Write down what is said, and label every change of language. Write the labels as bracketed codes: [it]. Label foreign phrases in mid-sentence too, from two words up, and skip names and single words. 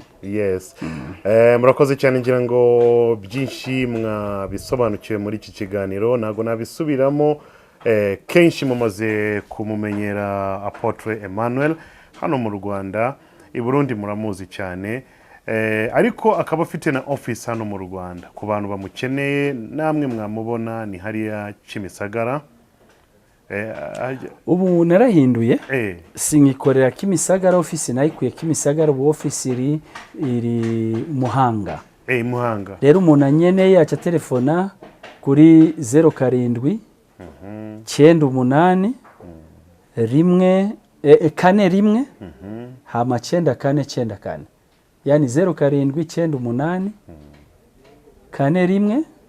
[rw] yes murakoze cyane ngira ngo byinshi mwabisobanukiwe muri iki kiganiro nago nabisubiramo kenshi mumaze kumumenyera Apotre Emmanuel hano mu Rwanda i Burundi muramuzi cyane ariko akaba afite na office hano mu Rwanda ku bantu bamukeneye namwe mwamubona ni hariya Kimisagara ubu narahinduye singikorera Kimisagara office nayikuye Kimisagara ubu office iri Muhanga Muhanga [rn] rero umuntu anyeneye aca telefona kuri 07 98 rimwe kane rimwe hama 9494 yani 0798 kane rimwe